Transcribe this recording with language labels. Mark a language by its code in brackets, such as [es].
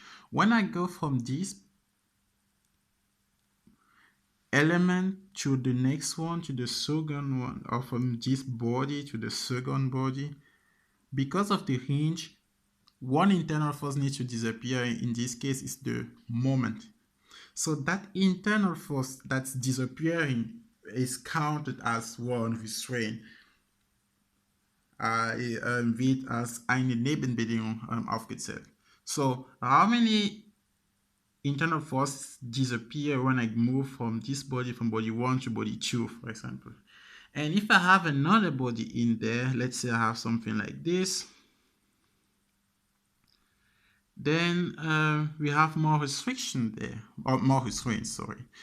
[en] When I go from this element to the next one, to the second one, or from this body to the second body, because of the hinge, one internal force needs to disappear. In this case, is the moment. So that internal force that's disappearing is counted as one restraint. [de] Wird als eine Nebenbedingung aufgezählt. [en] So how many internal forces disappear when I move from this body, from body 1 to body 2, for example? And if I have another body in there, let's say I have something like this, then we have more restriction there, or more restraints, sorry.